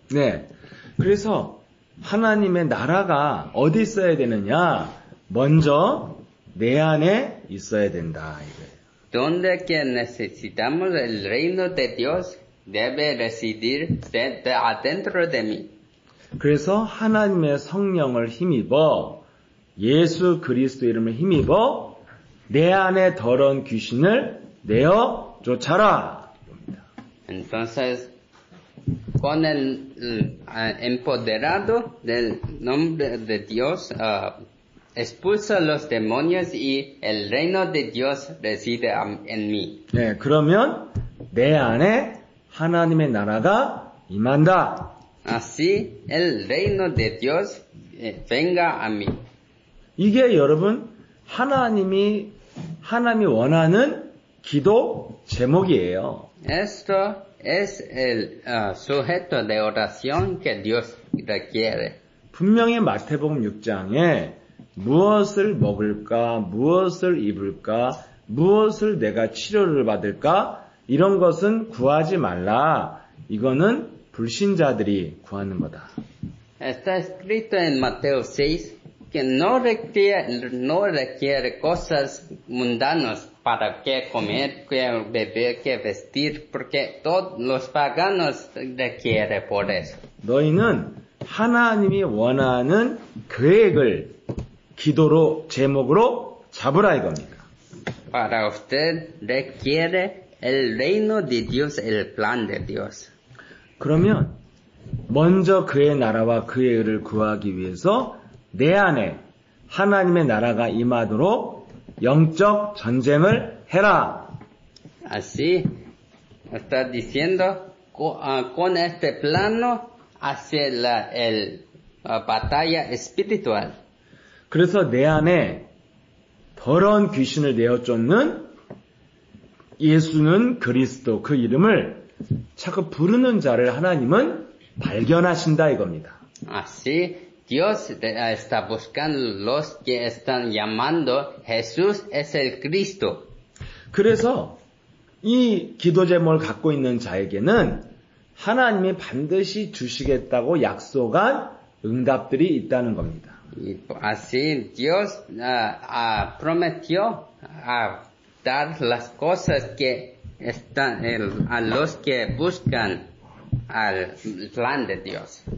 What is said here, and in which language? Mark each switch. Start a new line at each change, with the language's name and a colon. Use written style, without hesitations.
Korean: 네, 그래서 하나님의 나라가 어디 있어야 되느냐? 먼저 내 안에 있어야 된다 이거예요.
Spanish: Donde que necesitamos el reino de Dios debe residir adentro de mí.
Korean: 그래서 하나님의 성령을 힘입어 예수 그리스도 이름을 힘입어 내 안에 더러운 귀신을 내어 쫓아라.
Spanish: Entonces, con el empoderado del nombre de Dios, expulsa los demonios y el reino de Dios reside en mí.
Korean: 네, 그러면 내 안에 하나님의 나라가 임한다.
Spanish: Así el reino de Dios venga a mí.
Korean: 이게 여러분 하나님이 원하는 기도 제목이에요.
Spanish: Esto es el sujeto de oración que Dios requiere.
Korean: 분명히 마태복음 6장에 무엇을 먹을까, 무엇을 입을까, 무엇을 내가 치료를 받을까 이런 것은 구하지 말라. 이거는 불신자들이 구하는 거다.
Spanish: Está escrito en Mateo 6 que no requiere cosas mundanas para qué comer, qué beber, qué vestir, porque todos los paganos requieren por eso.
Korean: 너희는 하나님이 원하는 계획을 기도로 제목으로 잡으라 이겁니다.
Spanish: Para usted requiere el reino de Dios, el plan de Dios.
Korean: 그러면 먼저 그의 나라와 그의 의를 구하기 위해서 내 안에 하나님의 나라가 임하도록 영적 전쟁을 해라.
Spanish: Así está diciendo, con este plano hace la batalla espiritual.
Korean: 그래서 내 안에 더러운 귀신을 내어 쫓는 예수는 그리스도 그 이름을 자꾸 부르는 자를 하나님은 발견하신다 이겁니다.
Spanish: Así Dios está buscando los que están llamando Jesús es el Cristo.
Korean: 그래서 이 기도 제목을 갖고 있는 자에게는 하나님이 반드시 주시겠다고 약속한 응답들이 있다는 겁니다.
Spanish: Y así Dios prometió dar las cosas que están a los que buscan al plan de Dios.